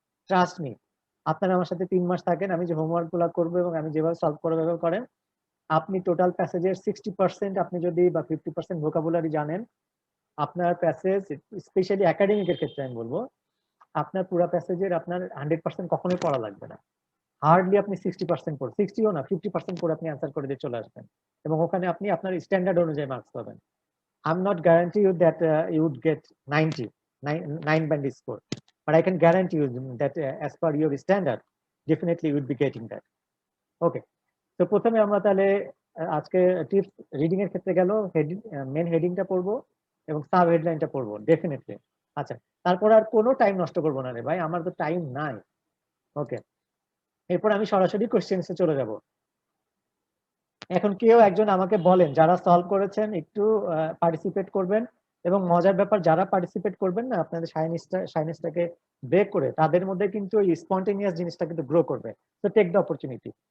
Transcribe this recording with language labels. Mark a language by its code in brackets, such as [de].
[bn] Trust me, আপনারা আমার সাথে ৩ মাস থাকেন, আমি যে হোমওয়ার্ক গুলো করবো এবং আমি যেভাবে সলভ করে ব্যবহার করেন, আপনি টোটাল প্যাসেজের 60% আপনি যদি বা 50% ভোকাবুলারি জানেন, আপনার প্যাসেজ স্পেশালি একাডেমিকের ক্ষেত্রে আমি বলবো আপনার পুরো প্যাসেজের আপনার 100% কখনোই পড়া লাগবে না। হার্ডলি আপনি 60% পড়ে, 60ও না 50% পড়ে আপনি অ্যান্সার করে দিয়ে চলে আসবেন এবং ওখানে আপনি আপনার স্ট্যান্ডার্ড অনুযায়ী মার্কস পাবেন। [en] I'm not guarantee you that you would get 90, 9 band score, but I can guarantee you that as per your standard, definitely you would be getting that. [bn] Okay, তো প্রথমে আমরা তাহলে আজকে টিপস রিডিং এর ক্ষেত্রে গেল হেডিং, মেন হেডিংটা পড়বো এবং সাব হেডলাইনটা পড়বো ডেফিনেটলি। আচ্ছা, তারপর আর কোনো টাইম নষ্ট করবো না রে ভাই, আমার তো টাইম নাই। ওকে, এরপর আমি সরাসরি কোশ্চেন্সে চলে যাব। এখন কেউ একজন আমাকে বলেন যারা সলভ করেছেন একটু পার্টিসিপেট করবেন, এবং মজার ব্যাপার যারা পার্টিসিপেট করবেন না আপনাদের শাইনেসটাকে ব্রেক করে তাদের মধ্যে কিন্তু এই স্পন্টেনিয়াস জিনিসটা কিন্তু গ্রো করবে। তো [en] Take the opportunity.